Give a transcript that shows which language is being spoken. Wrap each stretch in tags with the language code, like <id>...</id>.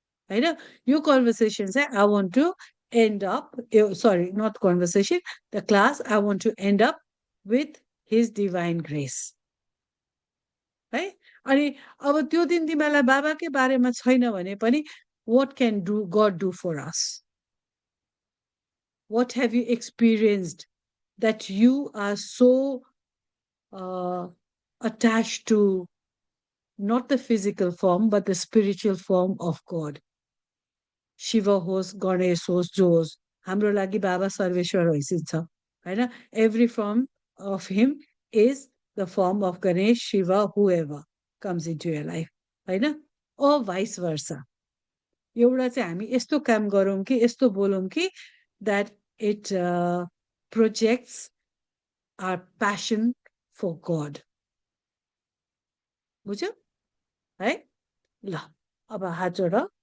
<ne>होइन यो कन्भर्सेसन चाहिँ</ne> <en>I want to end up sorry not conversation the class I want to end up with his divine grace</en> <ne>है अनि अब त्यो दिन तिमीहरूलाई बाबाकै बारेमा छैन भने पनि</ne> <en>what can God do for us? What have you experienced that you are so attached to not the physical form but the spiritual form of God? Shiva</en> <ne>होस् गणेश होस् जो होस् हाम्रो लागि बाबा सर्वेश्वर हैसिन्छ हैन</ne> <en>every form of him is the form of Ganesh, Shiva, whoever comes into your life</en> <ne>हैन</ne> <en>or vice versa</en> <ne>एउटा चाहिँ हामी यस्तो काम गरौँ कि यस्तो बोलौँ कि</ne> <en>that it projects our passion for God</en> <ne>बुझ्यो है ल अब हात जोड</ne>